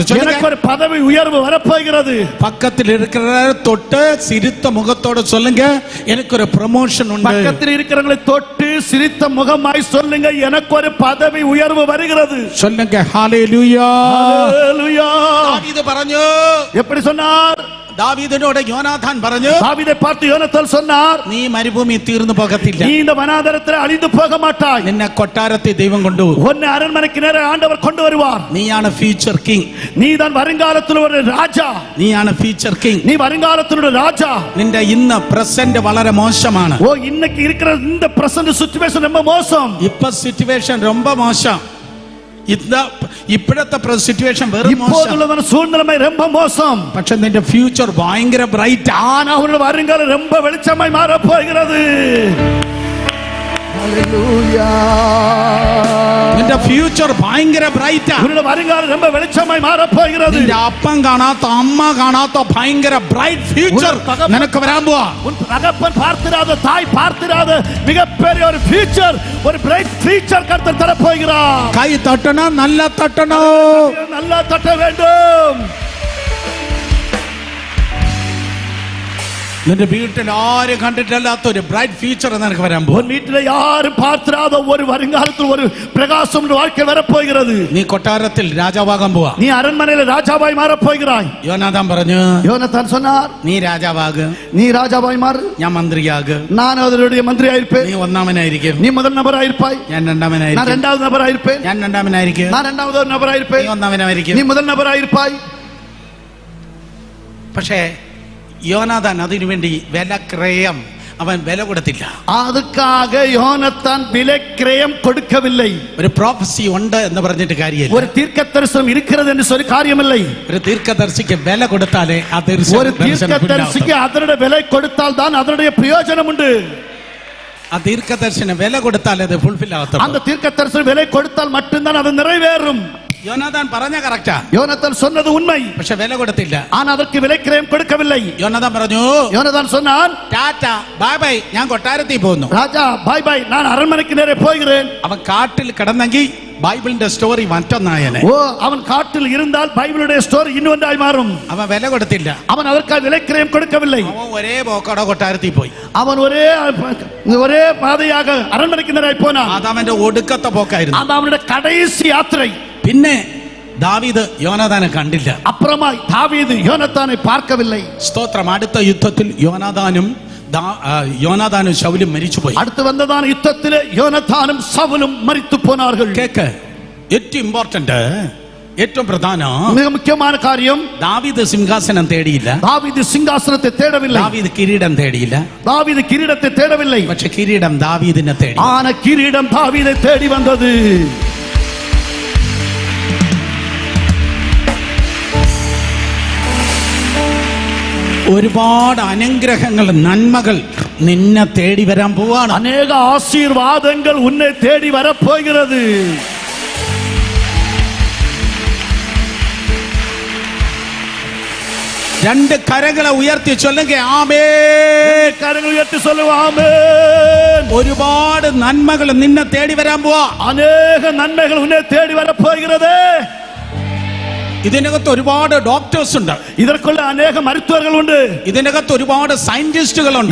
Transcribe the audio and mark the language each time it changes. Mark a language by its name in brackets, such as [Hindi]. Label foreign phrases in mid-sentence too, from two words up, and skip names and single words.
[Tamil] எனக்கு ஒரு பதவி உயர்வு வரப்போகிறது. பக்கத்தில் இருக்கிற தொட்டு சிரித்த முகத்தோட சொல்லுங்க, எனக்கு ஒரு ப்ரமோஷன் உண்டு. பக்கத்தில் இருக்கிறவங்களை தொட்டு சிரித்த முகமாய் சொல்லுங்க, எனக்கு ஒரு பதவி உயர்வு வருகிறது. சொல்லுங்க, ஹalleluya. ஹalleluya. [Malayalam] தாவீது പറഞ്ഞു. [Tamil] எப்படி சொன்னார்? [Malayalam] ദാവീദിനോട് യോനാഥാൻ പറഞ്ഞു, [Tamil] தாவீதை பார்த்து யோனத்தான் சொன்னார், [Malayalam] നീ മരുഭൂമി തീർന്നു പോകത്തില്ല. [Tamil] நீ இந்த வனாந்தரத்தில் அழிந்து போக மாட்டாய். [Malayalam] നിന്നെ കൊട്ടാരത്തിൽ ദൈവം കൊണ്ടുപോകും. [Tamil] உன்னை அரண்மனைக்கு நேரே ஆண்டவர் கொண்டு வருவார். [Malayalam] നീയാണ് [English] future king. [Tamil] நீதான் வருங்காலத்தில் ஒரு ராஜா. [Malayalam] നീയാണ് [English] future king. [Tamil] நீ வருங்காலத்தில் ஒரு ராஜா. [Malayalam] നിന്റെ ഇന്ന് പ്രസന്റ് വളരെ മോശമാണ്. [Tamil] ஓ, இன்னைக்கு இருக்கிற இந்த [English] present situation [Tamil] ரொம்ப மோசம். [Malayalam] ഇപ്പോ സിറ്റുവേഷൻ ரொம்ப മോശം. ഇപ്പോഴത്തെ സിറ്റുവേഷൻ വെറും മോശം. [Tamil] இப்போதுள்ள சூழ்நிலை ரொம்ப மோசம். [Malayalam] പക്ഷെ നിന്റെ ഫ്യൂച്ചർ ഭയങ്കര ബ്രൈറ്റ്. [Tamil] ஆனா அவருடைய வருங்காலம் ரொம்ப வெளிச்சமாய் மாற போகிறது. ஹalleluya. [Malayalam] നിന്റെ ഫ്യൂച്ചർ ഭയങ്കര ബ്രൈറ്റാ. അവരുടെ വരുങ്കാലം [Tamil] ரொம்ப வெளிச்சமாய் [Malayalam] മാറ പോകുന്നത്. നിന്റെ അപ്പൻ കാണാത്ത അമ്മ കാണാത്ത ഭയങ്കര [English] bright future [Malayalam] നിനക്ക് വരാൻ പോവാ. [Tamil] உன் தகப்பன் பார்த்திராத, தாய் பார்த்திராத மிகப்பெரிய ஒரு ஃபியூச்சர், ஒரு [English] bright future [Tamil] கர்த்தர் தர போகிறார். [Malayalam] കൈ തട്ടണം, നല്ല തട്ടണം, [Tamil] நல்லா தட்ட வேண்டும். [Malayalam] നിന്റെ വീട്ടിൽ ആരും കണ്ടിട്ടില്ലാത്ത ഒരു [English] bright future [Malayalam] നിനക്ക് വരാൻ പോകും. [Tamil] உன் வீட்டில் யாரும் பார்த்திராத ஒரு வருங்காலத்தில் ஒரு பிரகாசம் வாழ்க்கை வரப்போகிறது. [Malayalam] നീ കൊട്ടാരത്തിൽ രാജാവാകാൻ പോവാ. [Tamil] நீ அரண்மனையில் ராஜாவாய் மாறப் போகிறாய். [Malayalam] യോനാഥാൻ പറഞ്ഞു, [Tamil] யோனத்தான் சொன்னார், [Malayalam] നീ രാജാവാക്, [Tamil] நீ ராஜாவாய் மாறு, [Malayalam] ഞാൻ മന്ത്രിയാക്. [Tamil] நான் அவருடைய மந்திரியாயிருப்பேன். [Malayalam] നീ ഒന്നാമനായിരിക്കും, [Tamil] நீ முதல் நபராயிருப்பாய். [Malayalam] ഞാൻ [Tamil] நான் [Malayalam] രണ്ടാമനായിരിക്കും. [Tamil] இரண்டாவது நபராயிருப்பேன். [Malayalam] ഞാൻ രണ്ടാമനായിരിക്കും, [Tamil] நான் இரண்டாவது ஒரு நபராயிருப்பேன். [Malayalam] നീ ഒന്നാമനായിരിക്കും. [Tamil] நீ முதல் நபராயிருப்பாய். [Malayalam] പക്ഷേ യോനാഥാൻ അതിനുവേണ്ടി വിലക്രയം അവൻ വില കൊടുത്തില്ല. [Tamil] அதுக்காக யோனத்தான் விலைக்கிரயம் கொடுக்கவில்லை. [Malayalam] ഒരു പ്രോഫസി ഉണ്ട് എന്ന് പറഞ്ഞിട്ട് കാര്യമില്ല. [Tamil] ஒரு தீர்க்கதரிசனம் இருக்கிறது என்று சொல்லி காரியமில்லை. [Malayalam] ഒരു തീർക്കദർശിക്ക് വില കൊടുത്താലേ ആ [Tamil] ஒரு தீர்க்கதரிசிக்கு அதனுடைய விலை கொடுத்தால் தான் அதனுடைய பிரயோஜனம் உண்டு. [Malayalam] ആ തീർക്കദർശന വില കൊടുത്താൽ അത് ഫുൾഫിൽ ആകത്തുള്ളൂ. [Tamil] அந்த தீர்க்கதரிசனம் விலை கொடுத்தால் மட்டும்தான் அது நிறைவேறும். [Malayalam] യോനാഥാൻ പറഞ്ഞ കറക്റ്റാ. [Tamil] யோனத்தான் சொன்னது உண்மை. [Malayalam] പക്ഷെ വില കൊടുത്തില്ല. [Tamil] ஆனா அதற்கு விலைக்கிரயம் கொடுக்கவில்லை. [Malayalam] യോനാഥാൻ പറഞ്ഞു, [Tamil] யோனத்தான் சொன்னான், [English] tata bye bye, [Malayalam] ഞാൻ കൊട്ടാരത്തിൽ പോകുന്നു. [Tamil] ராஜா [English] bye bye, [Tamil] நான் அரண்மனைக்கு நேரே போகிறேன். [Malayalam] അവൻ കാട്ടിൽ കിടന്നെങ്കിൽ ബൈബിളിന്റെ സ്റ്റോറി മറ്റൊന്നായനെ. [Tamil] ஓ, அவன் காட்டில் இருந்தால் பைபிளுடைய ஸ்டோரி இன்னொன்றாய் மாறும். [Malayalam] അവൻ വില കൊടുത്തില്ല. [Tamil] அவன் அதற்காக விலைக்கிரயம் கொடுக்கவில்லை. [Malayalam] അവൻ ഒരേ പോക്കോടെ കൊട്ടാരത്തിൽ പോയി. [Tamil] அவன் ஒரே பாதையாக அரண்மனைக்கு நேராய் போனான். [Malayalam] അത് അവന്റെ ഒടുക്കത്തെ പോക്കായിരുന്നു. [Tamil] அது அவனுடைய கடைசி யாத்திரை. [Malayalam] പിന്നെ ദാവീദ് യോനാഥാനെ കണ്ടില്ല. [Tamil] அப்புறமா தாவீது யோனத்தானை பார்க்கவில்லை. [Malayalam] സ്തോത്രം. അടുത്ത യുദ്ധത്തിൽ യോനാഥാനും ശൗലും മരിച്ചുപോയി. [Tamil] அடுத்து வந்ததான யுத்தத்திலே யோனத்தானும் சவுலும் மரித்து போனார்கள். [Malayalam] കേക്ക്, ഏറ്റവും ഇമ്പോർട്ടന്റ്, ഏറ്റവും പ്രധാനം, [Tamil] மிக முக்கியமான காரியம், [Malayalam] ദാവീദ് സിംഹാസനം തേടിയില്ല, [Tamil] தாவீது சிங்காசனத்தை தேடவில்லை, [Malayalam] ദാവീദ് കിരീടം തേടിയില്ല, [Tamil] தாவீது கிரீடத்தை தேடவில்லை, [Malayalam] പക്ഷെ കിരീടം ദാവീദിനെ തേടി. [Tamil] ஆன கிரீடம் தாவீதை தேடி வந்தது. [Malayalam] ഒരുപാട് അനുഗ്രഹങ്ങൾ, നന്മകൾ നിന്നെ തേടി വരാൻ പോവാണ്. [Tamil] அநேக ஆசீர்வாதங்கள் உன்னை தேடி வரப்போகிறது. [Malayalam] രണ്ട് കരങ്ങളെ ഉയർത്തി ചൊല്ലുക ആമേൻ. [Tamil] கரங்களை உயர்த்தி சொல்லுவோம் ஆமென். [Malayalam] ഒരുപാട് നന്മകൾ നിന്നെ തേടി വരാൻ പോവാ. [Tamil] அநேக நன்மைகள் உன்னை தேடி வரப்போகிறது. [Malayalam] ഇതിനകത്ത് ഒരുപാട് ഡോക്ടേഴ്സ് ഉണ്ട്, [Tamil] இதற்குள்ள அநேக மருத்துவர்கள் உண்டு, [Malayalam] ഇതിനകത്ത് ഒരുപാട് സയന്റിസ്റ്റുകളുണ്ട്,